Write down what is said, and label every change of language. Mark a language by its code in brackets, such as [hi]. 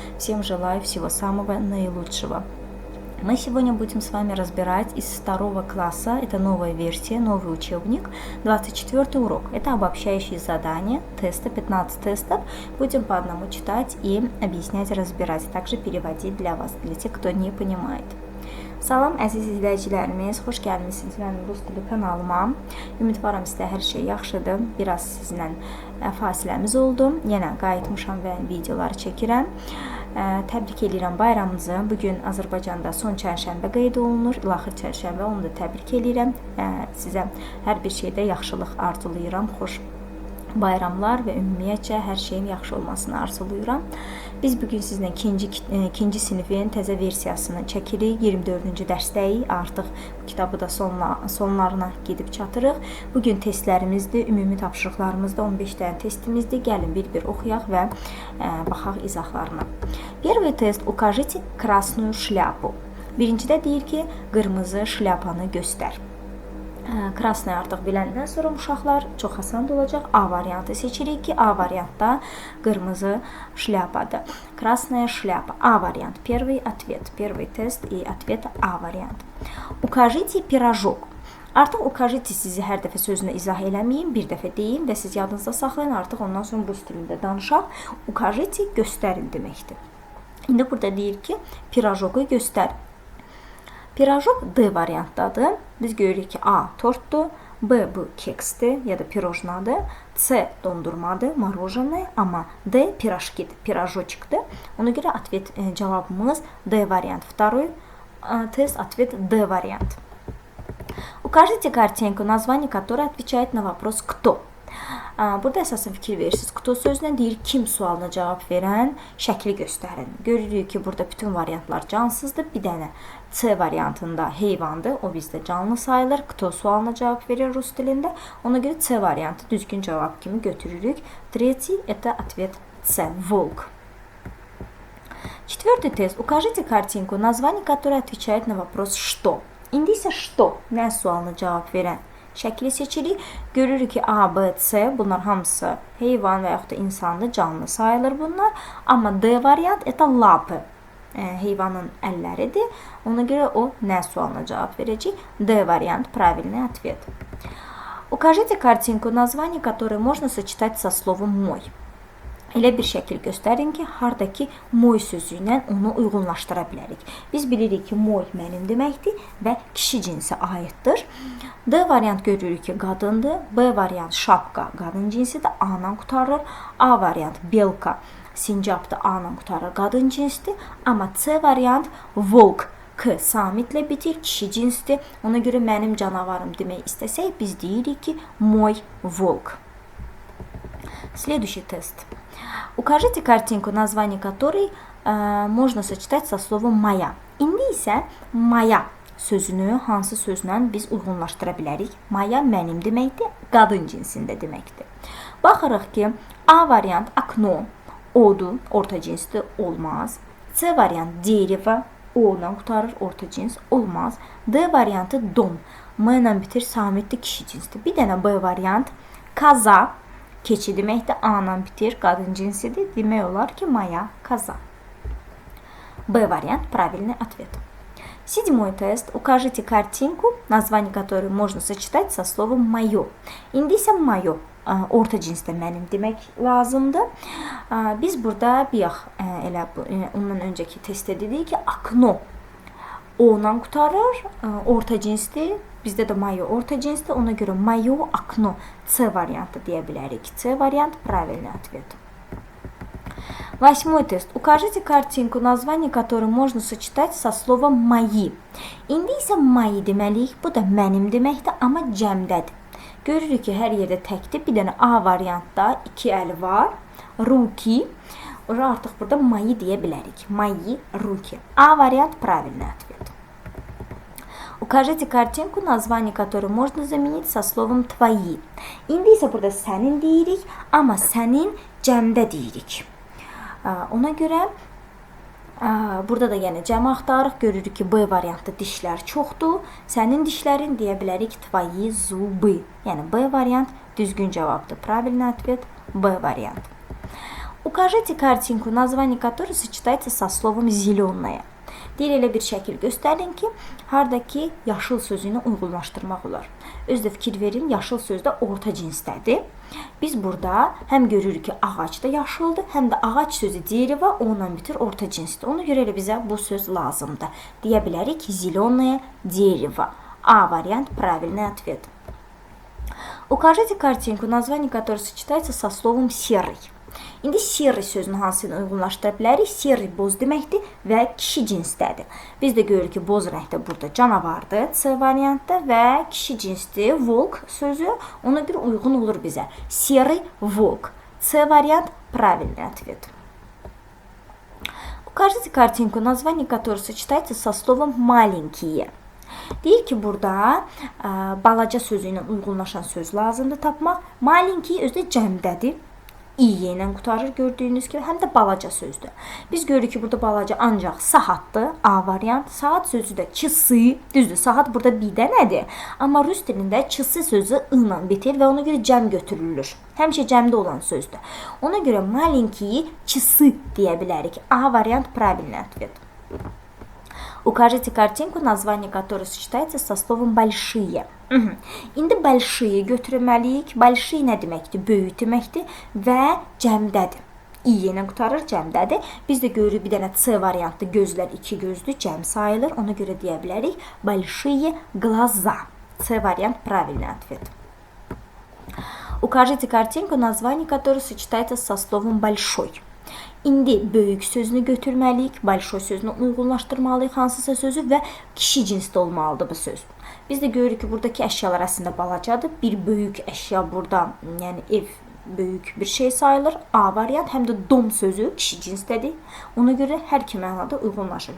[ru] Всем желаю всего самого наилучшего. Мы сегодня будем с вами разбирать из 2 класса, это новая версия, новый учебник, 24 урок. Это обобщающие задания, тесты, 15 тестов. Будем по одному читать и объяснять, разбирать, также переводить для вас, для тех, кто не понимает. [az] Salam əziz izləyicilərimiz, xoş gəlmisiniz mənim Rus dili kanalıma. Ümidvaram sizdə hər şey yaxşıdır. Biraz sizlə fasiləmiz oldu. Yenə qayıtmışam və videoları çəkirəm. Təbrik edirəm bayramınızı. Bugün Azərbaycanda son çərşənbə qeyd olunur. İlaxır çərşənbə, onu da təbrik edirəm. Sizə hər bir şeydə yaxşılıq arzulayıram. Xoş bayramlar və ümumiyyətcə hər şeyin yaxşı olmasını arzulayıram. Biz bugün sizinlə ikinci sinifin təzə versiyasını çəkirik. 24-cü dərsdəyik. Artıq bu kitabı da sonlarına gedib çatırıq. Bugün testlərimizdir, ümumi tapşırıqlarımızda 15 dənə testimizdir. Gəlin bir-bir oxuyaq və baxaq izahlarına. [ru] Первый тест. Укажите красную шляпу. [az] Birincidə deyir ki, qırmızı şlyapanı göstər. Krasnı artıq biləndən sonra uşaqlar çox asan olacaq. A variantı seçirik ki, A variantda qırmızı şlyapadır. [ru] Krasная шляпа. A variant. Первый ответ. Первый тест и ответ A variant. Укажите пирожок. [az] Artıq укажите sizi hər dəfə sözünə izah eləməyim, bir dəfə deyim və siz yadınızda saxlayın. Artıq ondan sonra rus dilində danışaq. Укажите göstərin deməkdir. İndi burada deyir ki, pirojoku göstər. Pirojok D variantdadır. Biz görürük ki, A tortdur, B bu keksdir ya da pirojnadır, C dondurmadır, morоженое, amma D piroşkidir, pirojoçikdir. Ona görə cavabımız D variant. [ru] Второй тест, ответ D variant. Укажите картинку, название которой отвечает на вопрос «Кто?». [az] Burada əsasən fikir verirsiniz. Кто sözünə deyir, kim sualına cavab verən, şəkli göstərin. Görürük ki, burada bütün variantlar cansızdır. Bir dənə C variantında heyvandır, o bizdə canlı sayılır. Кто sualına cavab verir rus dilində. Ona görə C variantı düzgün cavab kimi götürürük. [ru] Третий – это ответ C, волк. Четвертый тест. Укажите картинку, название которой отвечает на вопрос «Что?». [az] İndi isə «Что?» nə sualına cavab verən şəkli seçirik. Görürük ki, A, B, C bunlar hamısı heyvan və yaxud da insanlı, canlı sayılır bunlar. Amma D variant [ru] это лапы. [az] Heyvanın əlləridir. Ona görə o nə sualına cavab verəcək? D variant [ru] правильный ответ. Укажите картинку, название которой можно сочетать со словом мой. [az] Elə bir şəkil göstərin ki, hardakı moy sözü ilə onu uyğunlaşdıra bilərik. Biz bilirik ki, moy mənim deməkdir və kişi cinsə aiddir. D variant görürük ki, qadındır. B variant şapka, qadın cinsidir, A-dan qutarır. A variant belka, sincabdır, A-dan qutarır, qadın cinsdir. Amma C variant volk, K samitlə bitir, kişi cinsdir. Ona görə mənim canavarım demək istəsək, biz deyirik ki, [ru] moy volk. Следующий тест. Укажите картинку, название которой можно сочетать со словом «моя». [az] İndi isə «моя» sözünü hansı sözlə biz uyğunlaşdıra bilərik? «Моя» mənim deməkdir, qadın cinsində deməkdir. Baxırıq ki, A variant «окно», odur, orta cinsdir, olmaz. C variant «дерево», O-dan qutarır, orta cins, olmaz. D variantı «дом», M ilə bitir, samitdir, kişi cinsdir. Bir dənə B variant «коза», keçi deməkdir, A-dan bitir, qadın cinsidir. Demək olar ki, [ru] моя коза. B вариант, правильный ответ. Седьмой тест. Укажите картинку, название которой можно сочетать со словом «моё». [az] İndi isə «моё» orta cinsdə mənim demək lazımdır. Biz burada elə ondan öncəki testdə dedik ki, «окно» O-dan qutarır, orta cinsdir. Bizdə də «моё» orta cinsdir. Ona görə [ru] «моё окно» [az] C variantı deyə bilərik. [ru] C variant, правильный ответ. Восьмой тест. Укажите картинку, название которой можно сочетать со словом «мои». [az] İndi isə «мои» deməliyik. Bu da mənim deməkdir, amma cəmdədir. Görürük ki, hər yerdə təkdir. Bir dənə A variantda 2 əli var. Ruki. Artıq burada «мои» deyə bilərik. [ru] «Мои руки». [az] A variant, [ru] правильный ответ. Укажите картинку, название которой можно заменить со словом твои. [az] İndi isə burada sənin deyirik, amma sənin cəmdə deyirik. Ona görə burada da yəni cəm axtarırıq. Görürük ki, B variantda dişlər çoxdur. Sənin dişlərin deyə bilərik [ru] твои зубы. [az] Yəni B variant düzgün cavabdır. [ru] Правильный ответ B variant. Укажите картинку, название которой сочетается со словом зеленая. [az] Deyir elə bir şəkil göstərin ki, hardakı yaşıl sözü ilə uyğunlaşdırmaq olar. Özdə fikir verin, yaşıl söz də orta cinsdədir. Biz burada həm görürük ki, ağac da yaşıldır, həm də ağac sözü дерево, onunla bitir, orta cinsdir. Ona görə elə bizə bu söz lazımdır. Deyə bilərik ki, [ru] зеленое дерево. A variant правильный ответ. Укажите картинку, название которой сочетается со словом серый. [az] İndi serri sözünü hansı ilə uyğunlaşdıra bilərik? Serri boz deməkdir və kişi cinsdədir. Biz də görürük ki, boz rəngdə burada canavardır, C variantda və kişi cinsdir, volk sözü. Ona görə uyğun olur bizə. [ru] Serri волк. C variant правильный ответ. Укажите картинку, название которой сочетается со словом маленькие. [az] Deyir ki, burada balaca sözü ilə uyğunlaşan söz lazımdır tapmaq. Malinki özdə cəmdədir. İyə ilə qutarır gördüyünüz kimi, həm də balaca sözdür. Biz görürük ki, burada balaca ancaq saatdır, A variant. Saat sözü də çisi, düzdür, saat burada bir dənədir. Amma rus dilində çisi sözü I ilə bitir və ona görə cəm götürülür. Həmişə cəmdə olan sözdür. Ona görə malinkiyi çisi deyə bilərik. [ru] A variant правильный ответ. Укажите картинку, название которой сочетается со словом большие. [az] İndi большие götürməliyik. Большие nə deməkdir? Böyük deməkdir və cəmdədir. İ ilə qutarır, cəmdədir. Biz də görürük bir dənə C variantlı gözlər iki gözdür, cəm sayılır. Ona görə deyə bilərik [ru] большие глаза. [az] C variant [ru] правильный ответ. Укажите картинку, название которой сочетается со словом большой. [az] İndi böyük sözünü götürməliyik, большой sözünü uyğunlaşdırmalıyıq hansısa sözü və kişi cinsdə olmalıdır bu söz. Biz də görürük ki, buradakı əşyalar əslində balacadır. Bir böyük əşya burada, yəni ev böyük bir şey sayılır. A variant, həm də dom sözü kişi cinsdədir. Ona görə hər iki mənada uyğunlaşır.